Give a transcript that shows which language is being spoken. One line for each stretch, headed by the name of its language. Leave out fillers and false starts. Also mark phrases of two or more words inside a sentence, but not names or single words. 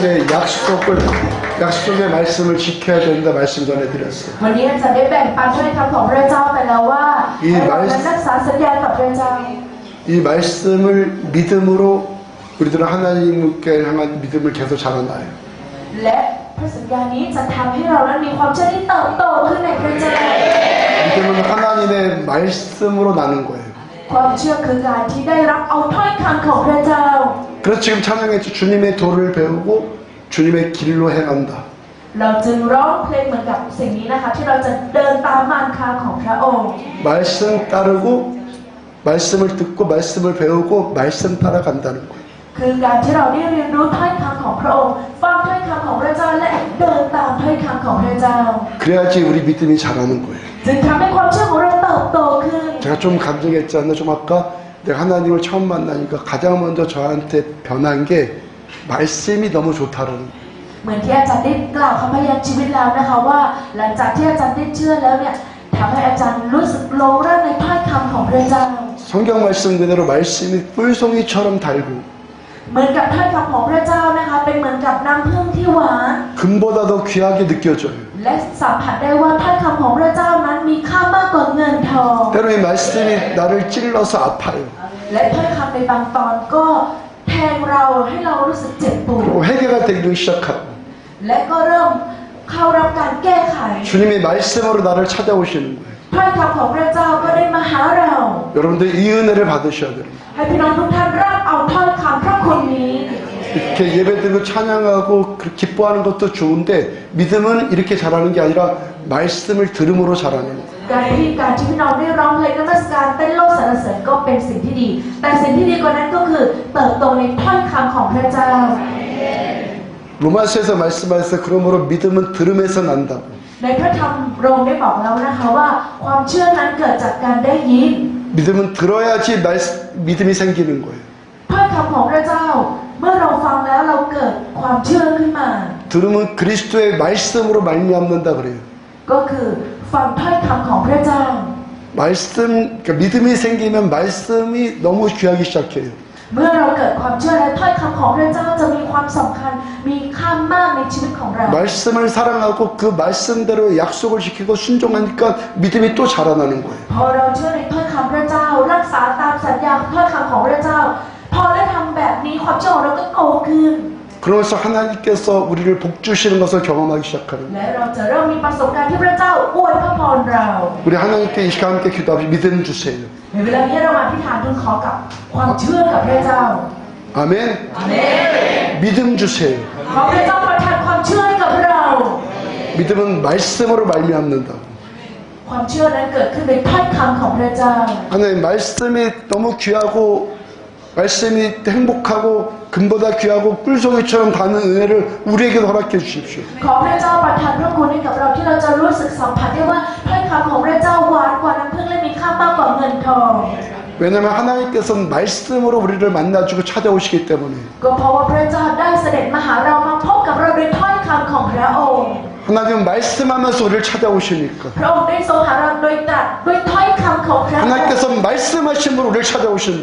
Korean: 약속의 말씀을 지켜야 된다 말씀 전해드렸어요.
Thai: วันนี้อาจารย์ได้แบ่งปันถ้อยคำของพระเจ้าไปแล้วว่า อี ให้เรา ไว้ นั้นรักษาสัญญากับพระเจ้า
Korean: 이 말씀을 믿음으로 우리들은 하나님께 향한 믿음을 계속 자라나요.
Thai: และพระสัญญานี้จะทำให้เรานั้นมีความเชื่อที่เติบโตขึ้นในพระเจ้า
Korean: 믿음은 하나님의 말씀으로 나는 거예요.
Thai: ความเชื่อคือการที่ได้รับเอาถ้อยคำของพระเจ้า
Korean: 그래서 지금 찬양했죠. 주님의 도를 배우고 주님의 길로 행한다.
Thai: เราจึงร้องเพลงเหมือนกับสิ่งนี้นะคะที่เราจะเดินตามมารคาของพระองค์
Korean: 말씀 따르고 말씀을 듣고 말씀을 배우고 말씀 따라간다는 거예요.
Thai: คือการที่เราได้เรียนรู้ถ้อยคำของพระองค์ฟังถ้อยคำของพระเจ้าและเดินตามถ้อยคำของพระเจ้า
Korean: 그래야지 우리 믿음이 자라는 거예요.
Thai: จึงทำให้ความเชื่อของเราเติบโตขึ้น
Korean: 제가 좀 감정했잖아요. 좀 아까 내가 하나님을 처음 만나니까 가장 먼저 저한테 변한 게 말씀이 너무 좋다라는 거예요.
Thai: เหมือนที่อาจารย์ได้กล่าวคำพยานชีวิตแล้วนะคะว่าหลังจากที่อาจารย์ได้เชื่อแล้วเนี่ยทำให้อาจารย์รู้สึกหลงรักในถ้อยคำของพระเจ้า
Korean: 성경 말씀 그대로 말씀이 꿀송이처럼 달고
Thai: เหมือนกับถ้อยคำของพระเจ้านะคะเป็นเหมือนกับน้ำผึ้งที่หวาน
Korean: 금보다 더 귀하게 느껴져요.
Thai: และสัมผัสได้ว่าถ้อยคำของพระเจ้านั้นมีค่ามากกว่าเงินทอง
Korean: 때로 이 말씀이 나를 찔러서 아파요.
Thai: และถ้อยคำในบางตอนก็แทงเราให้เรารู้สึกเจ็บปวด
Korean: 그리고 회개가 되기 시작하고
Thai: และก็เริ่มเข้ารับการแก้ไข
Korean: 주님의 말씀으로 나를 찾아오시는 거예요.
Thai: ถ้อยคำของพระเจ้าก็ได้มาหาเรา
Korean: 여러분들 이 은혜를 받으셔야 됩니다.
Thai: ให้พี่น้องทุกท่านรับเอาถ้อยคำพระคุณนี้
Korean: 이렇게 예배드리고 찬양하고 기뻐하는 것도 좋은데 믿음은 이렇게 자라는 게 아니라 말씀을 들음으로 자라는 거예요.
Thai: การที่พี่น้องได้ร้องเพลงนมัสการเต้นโลดสรรเสริญก็เป็นสิ่งที่ดี แต่สิ่งที่ดีกว่านั้นก็คือเติบโตในถ้อยคำของพระเจ้า
Korean: 로마서에서 말씀하셨어요. 그러므로 믿음은 들음에서 난다고.
Thai: ในพระธรรมโรมได้บอกแล้วนะคะว่าความเชื่อนั้นเกิดจากการได้ยิน
Korean: 믿음은 들어야지 믿음이 생기는 거예요.
Thai: ถ้อยคำของพระเจ้า เมื่อเราฟังแล้วเราเกิดความเชื่อขึ้นมา
Korean: 들음은 그리스도의 말씀으로 말미암는다 그래요.
Thai: ก็คือฟังถ้อยคำของพระเจ้า
Korean: 말씀, 그러니까 믿음이 생기면 말씀이 너무 귀하기 시작해요.
Thai: เมื่อเราเกิดความเชื่อและถ้อยคำของพระเจ้าจะมีความสำคัญมีค่ามากในชีวิตของเรา
Korean: 말씀을 사랑하고 그 말씀대로 약속을 지키고 순종하니까 믿음이 또 자라나는 거예요.
Thai: พอเราเชื่อในถ้อยคำพระเจ้ารักษาตามสัญญาถ้อยคำของพระเจ้า พอได้ทำแบบนี้ความเชื่อของเราก็โตขึ้น
Korean: 그러면서 하나님께서 우리를 복 주시는 것을 경험하기 시작하는 거예요.
Thai: และเราจะเริ่มมีประสบการณ์ที่พระเจ้าอวยพระพรเรา
Korean: 우리 하나님께 이 시간 함께 기도합시다. 믿음 주세요.
Thai: ในเวลานี้เรามาอธิษฐานทูลขอกับความเชื่อกับพระเจ้า
Korean: 아멘.
Thai: อาเมน
Korean: 믿음 주세요.
Thai: ขอพระเจ้าประทานความเชื่อให้กับเรา
Korean: 믿음은 말씀으로 말미암는다고.
Thai: ความเชื่อนั้นเกิดขึ้นในถ้อยคำของพระเจ้า
Korean: 하나님 말씀이 너무 귀하고 말씀이 행복하고 금보다 귀하고 꿀송이처럼 가는 은혜를 우리에게도 허락해 주십시오.
Thai: ขอพระเจ้าประทานพระคุณให้กับเราที่เราจะรู้สึกสัมผัสได้ว่าถ้อยคำของพระเจ้าหวานกว่าน้ำผึ้งและมีค่ามากกว่าเงินทอง
Korean: 왜냐하면 하나님께서는 말씀으로 우리를 만나주고 찾아오시기 때문에
Thai: ก็เพราะว่าพระเจ้าได้เสด็จมาหาเรามาพบกับเราด้วยถ้อยคำของพระองค์
Korean: 하나님은 말씀하면서 우리를 찾아오시니까
Thai: พระองค์ได้ทรงหาเราโดยตรัสด้วยถ้อยคำของพระองค์
Korean: 하나님께서 말씀하심으로 우리를 찾아오신다.